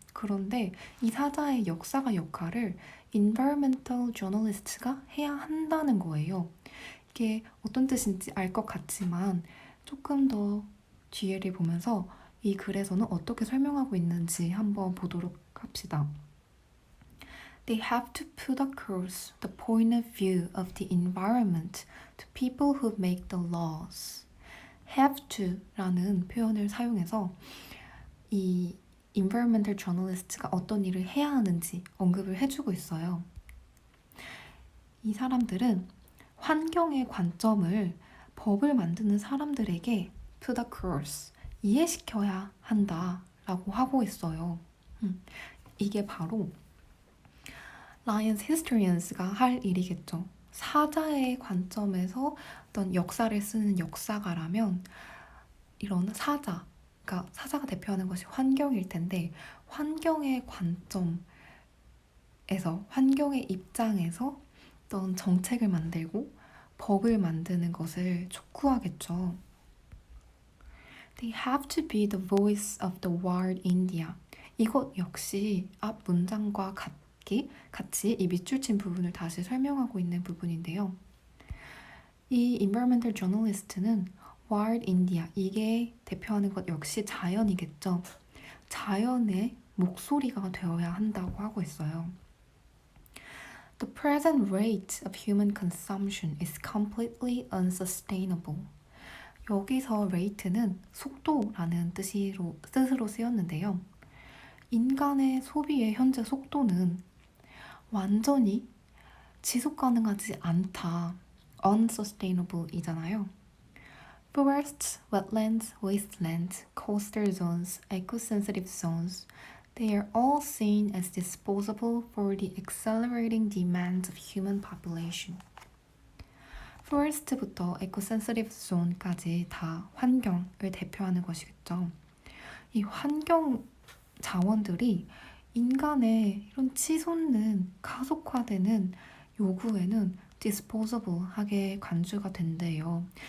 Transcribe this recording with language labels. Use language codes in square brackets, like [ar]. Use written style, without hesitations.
[ko] 그런데 이 사자의 역사가 역할을 environmental journalist가 해야 한다는 거예요. 이게 어떤 뜻인지 알 것 같지만 조금 더 뒤에를 보면서 이 글에서는 어떻게 설명하고 있는지 한번 보도록 합시다. [en] They have to put across the point of view of the environment to people who make the laws. [ko] have to 라는 표현을 사용해서 이 environmental journalist가 어떤 일을 해야 하는지 언급을 해주고 있어요. 이 사람들은 환경의 관점을 법을 만드는 사람들에게 put across, 이해시켜야 한다라고 하고 있어요. 이게 바로 Lions Historians가 할 일이겠죠. 사자의 관점에서 어떤 역사를 쓰는 역사가라면 이런 그러니까 사자가 대표하는 것이 환경일 텐데 환경의 관점에서, 환경의 입장에서 어떤 정책을 만들고 법을 만드는 것을 촉구하겠죠. [en] They have to be the voice of the wild India. [ko] 이것 역시 앞 문장과 같이 이 밑줄친 부분을 다시 설명하고 있는 부분인데요. 이 environmental journalist는 wild India, 이게 대표하는 것 역시 자연이겠죠. 자연의 목소리가 되어야 한다고 하고 있어요. [en] The present rate of human consumption is completely unsustainable. [ko] 여기서 rate는 속도라는 뜻으로 쓰였는데요. 인간의 소비의 현재 속도는 완전히 지속 가능하지 않다. unsustainable 이잖아요. [en] Forests, wetlands, wastelands, coastal zones, eco-sensitive zones, they are all seen as disposable for the accelerating demands of human population. [ko] Forest부터 eco-sensitive zone까지 다 환경을 대표하는 것이겠죠. 이 환경 자원들이 인간의 이런 치솟는 가속화되는 요구에는 disposable하게 간주가 된대요.